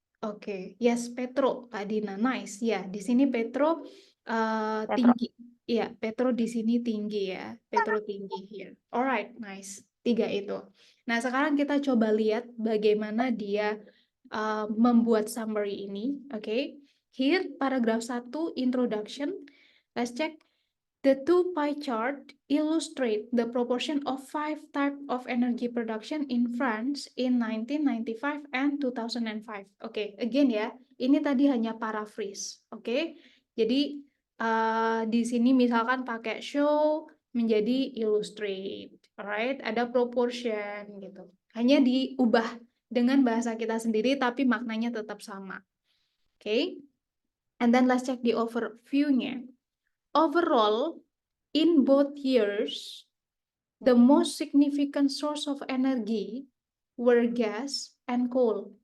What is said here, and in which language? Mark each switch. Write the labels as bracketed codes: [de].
[id] Oke, yes, petro, Kak Dina, nice ya. Di sini petro Petro. tinggi, ya. Petro di sini tinggi ya, petro tinggi ya. [en] Alright, nice. [id] 3 itu. Nah, sekarang kita coba lihat bagaimana dia membuat summary ini. [en] Oke, here paragraf 1 introduction. Let's check. The two pie chart illustrate the proportion of 5 types of energy production in France in 1995 and 2005. [id] Oke, again ya, ini tadi hanya paraphrase. Oke, jadi di sini misalkan pakai show menjadi illustrate, alright? Ada proportion gitu. Hanya diubah dengan bahasa kita sendiri, tapi maknanya tetap sama. [en] Oke, and then let's check the overview-nya. Overall, in both years, the most significant source of energy were gas and coal.